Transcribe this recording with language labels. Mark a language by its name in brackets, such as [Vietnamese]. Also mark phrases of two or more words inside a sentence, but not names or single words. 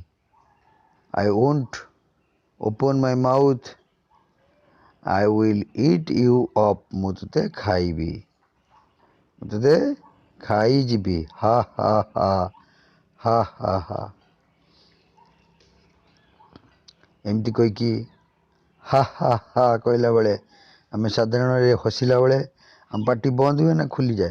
[English] I won't open my mouth. I will eat you up. [Odia] ମୁଁ ତତେ ଖାଇବି. ମୁଁ ତତେ ଖାଇଯିବି. ha ha ha ha ha ha. ଏମିତି କହିକି ha ha ha କହିଲା ବେଳେ ଆମେ ସାଧାରଣରେ ହସିଲା ବେଳେ ଆମ ପାଟି ବନ୍ଦ ହୁଏ ନା ଖୋଲିଯାଏ?